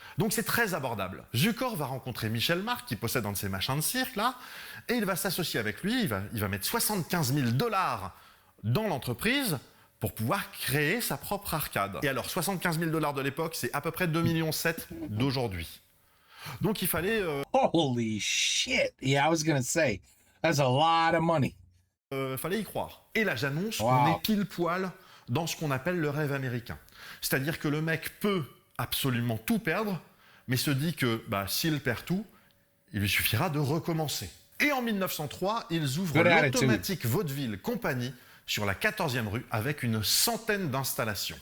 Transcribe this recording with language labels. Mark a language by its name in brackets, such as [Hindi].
[French] Donc c'est très abordable. Zukor va rencontrer Michel Marc, qui possède un de ces machins de cirque, là, et il va s'associer avec lui, il va mettre 75 000 $ dans l'entreprise pour pouvoir créer sa propre arcade. Et alors, 75 000 $ de l'époque, c'est à peu près 2,7 millions d'aujourd'hui. Donc il fallait... [English] Holy shit! Yeah, I was gonna say, that's a lot of money. [French] Fallait y croire. Et là, j'annonce qu'on est pile poil dans ce qu'on appelle le rêve américain. C'est-à-dire que le mec peut absolument tout perdre, mais se dit que s'il perd tout, il lui suffira de recommencer. Et en 1903, ils ouvrent l'Automatique Vaudeville Company sur la 14e rue avec une centaine d'installations.